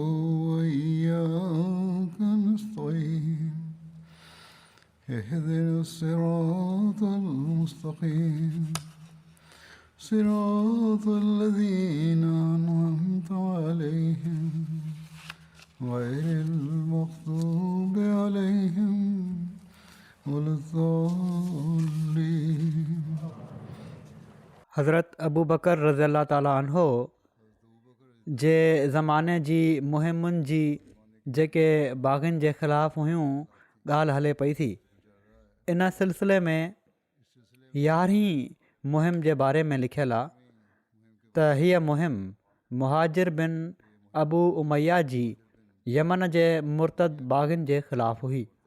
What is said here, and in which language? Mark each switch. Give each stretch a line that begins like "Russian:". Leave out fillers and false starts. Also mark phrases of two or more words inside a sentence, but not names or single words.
Arabic: وإياك نستعين اهدنا الصراط المستقيم صراط الذين أنعمت عليهم غير المغضوب عليهم ولا الضالين.
Sindhi: हज़रत अबू बकर
Arabic: رضي الله تعالى عنه
Sindhi: जे ज़माने जी मुहिमुनि जी जेके बाग़नि जे ख़िलाफ़ु हुयूं ॻाल्हि हले पई थी। इन सिलसिले में 11हीं मुहिम जे बारे में लिखियलु आहे त हीअ मुहिम मुहाजिर बिन अबू उमैया जी यमन जे मुर्तद बाग़नि जे ख़िलाफ़ु हुई।